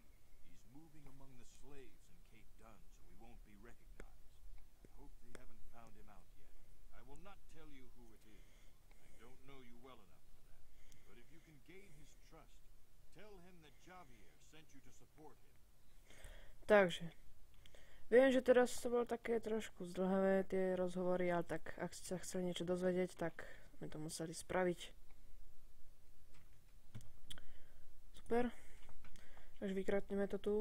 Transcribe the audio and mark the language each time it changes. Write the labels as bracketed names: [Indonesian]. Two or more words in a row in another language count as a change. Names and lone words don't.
[English] He's moving among the slaves in Cape Dunn, so we won't be recognized. I hope they haven't found him out yet. I will not tell you who it is. I don't know you well enough for that. But if you can gain his trust, tell him that Javier sent you to support him. [Slovak] Takže. Viem, že teraz to bolo také trošku zdlhavé tie rozhovory, ale tak ak ste sa chceli niečo dozvedieť, tak sme to museli spraviť. Super. Takže vykratneme to tu.